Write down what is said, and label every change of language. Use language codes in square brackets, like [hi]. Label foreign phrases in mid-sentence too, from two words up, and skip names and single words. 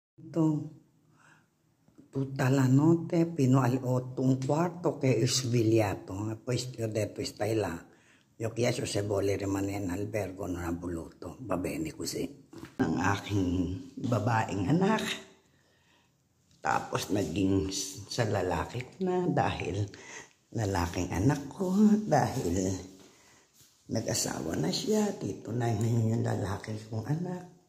[tl] Ito, [it] tutta la notte fino alle 8:15 che è svegliato, e poi gli ho detto stai là. Gli ho chiesto se vuole rimanere in albergo, non ha voluto, va bene così. [tl] Ang aking babaeng anak, tapos naging sa lalaki ko na dahil lalaking anak ko, dahil nag-asawa na siya, dito na ngayon yung lalaki kong anak.